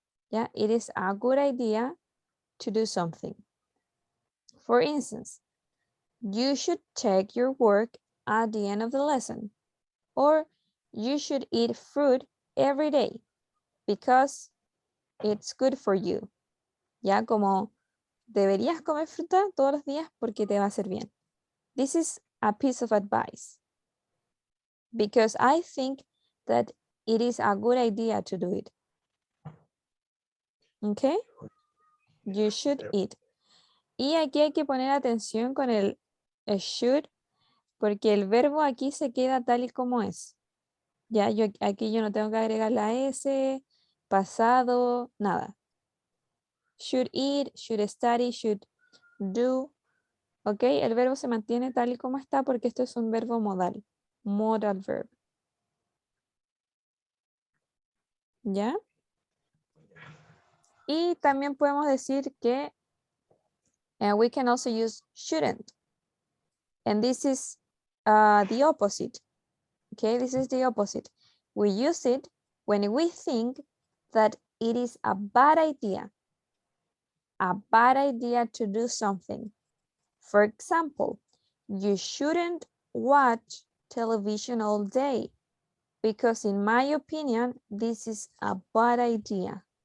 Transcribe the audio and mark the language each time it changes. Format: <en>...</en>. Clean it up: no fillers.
<en>Yeah, it is a good idea to do something. For instance, you should check your work at the end of the lesson, or you should eat fruit every day because it's good for you.</en> <es>Ya, como deberías comer fruta todos los días porque te va a hacer bien.</es> <en>This is a piece of advice because I think that it is a good idea to do it. Okay? You should eat.</en> <es>Y aquí hay que poner atención con el should porque el verbo aquí se queda tal y como es. Ya, aquí yo no tengo que agregar la S, pasado, nada.</es> <en>Should eat, should study, should do.</en> <es>Ok, el verbo se mantiene tal y como está porque esto es un verbo modal. Modal verb. ¿Ya? Y también podemos decir que</es> <en>we can also use shouldn't. And this is the opposite. Okay, this is the opposite. We use it when we think that it is a bad idea to do something. For example, you shouldn't watch television all day because in my opinion, this is a bad idea.</en>